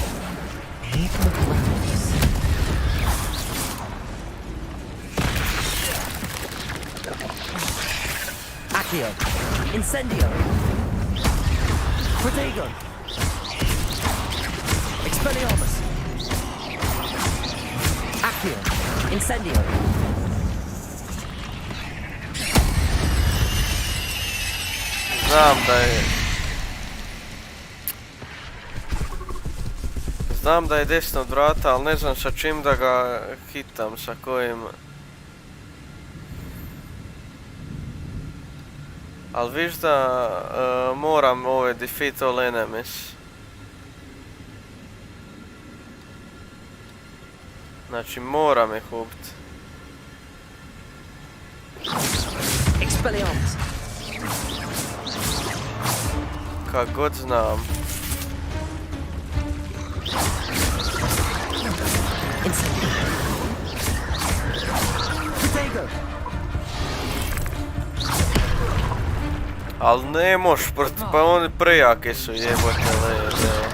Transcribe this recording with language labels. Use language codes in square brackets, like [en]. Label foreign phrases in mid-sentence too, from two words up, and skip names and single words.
[hr] Accio! Incendio! Protego! Expelliarmus! Accio! Incendio! Znam da je desno od vrata, ali ne znam sa čim da ga hitam, sa kojim... Ali viš da moram ove [en] defeat all enemies. [hr] Znači moram ih ubiti. Expelliarmus! Kak god znam. Al ne moš, pa oni prejaki su, jebote lede.